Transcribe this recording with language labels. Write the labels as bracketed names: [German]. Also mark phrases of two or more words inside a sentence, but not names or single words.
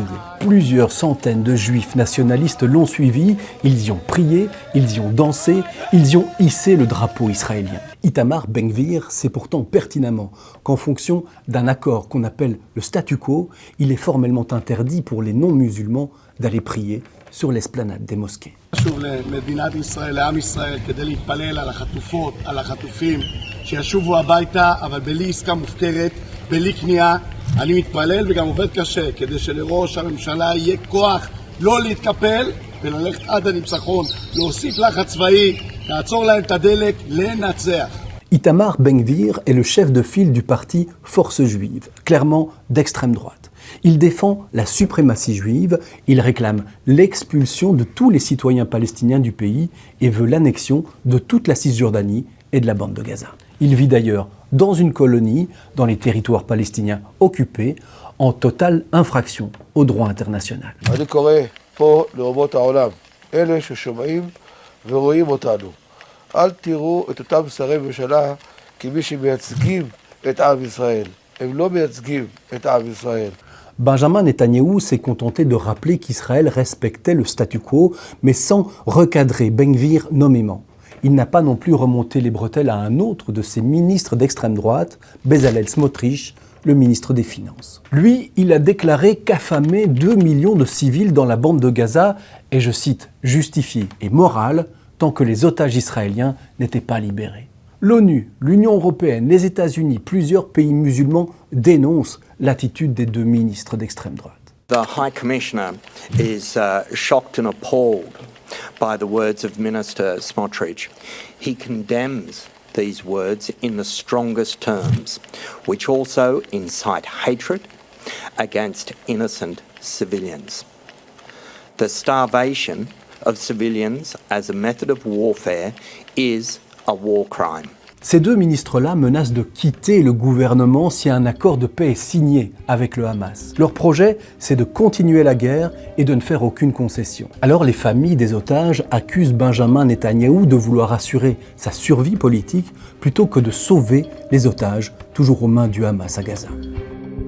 [French] Plusieurs centaines de juifs nationalistes l'ont suivi, ils y ont prié, ils y ont dansé, ils y ont hissé le drapeau israélien. Itamar Ben-Gvir sait pourtant pertinemment qu'en fonction d'un accord qu'on appelle le statu quo, il est formellement interdit pour les non-musulmans d'aller prier sur l'esplanade des mosquées. [Hebrew] חשוב למדינת ישראל, לעם ישראל, כדי להתפלל על החטופות, על החטופים, שישובו הביתה, אבל בלי עסקה מופקרת, בלי כניעה. אני מתפלל וגם עובד קשה, כדי שלראש הממשלה יהיה כוח לא להתקפל וללכת עד הניצחון, להוסיף לחץ צבאי, לעצור להם את הדלק, לנצח. [French] Itamar Ben-Gvir est le chef de file du parti Force juive, clairement d'extrême droite. Il défend la suprématie juive, il réclame l'expulsion de tous les citoyens palestiniens du pays et veut l'annexion de toute la Cisjordanie et de la bande de Gaza. Il vit d'ailleurs dans une colonie, dans les territoires palestiniens occupés, en totale infraction au droit international. [Hebrew] אני קורא פה לאומות העולם, אלה ששומעים ורואים אותנו. אל תראו את אותם שרי ממשלה כמי שמייצגים את עם ישראל. הם לא מייצגים את עם ישראל. [French] Benjamin Netanyahou s'est contenté de rappeler qu'Israël respectait le statu quo, mais sans recadrer Ben-Gvir nommément. Il n'a pas non plus remonté les bretelles à un autre de ses ministres d'extrême droite, Bezalel Smotrich, le ministre des Finances. Lui, il a déclaré qu'affamer 2 millions de civils dans la bande de Gaza est, je cite, justifié et moral tant que les otages israéliens n'étaient pas libérés. L'ONU, l'Union européenne, les États-Unis, plusieurs pays musulmans dénoncent l'attitude des deux ministres d'extrême droite. [English] The High Commissioner is shocked and appalled by the words of Minister Smotrich. He condemns these words in the strongest terms, which also incite hatred against innocent civilians. The starvation of civilians as a method of warfare is a war crime. [French] Ces deux ministres-là menacent de quitter le gouvernement si un accord de paix est signé avec le Hamas. Leur projet, c'est de continuer la guerre et de ne faire aucune concession. Alors les familles des otages accusent Benjamin Netanyahou de vouloir assurer sa survie politique plutôt que de sauver les otages toujours aux mains du Hamas à Gaza.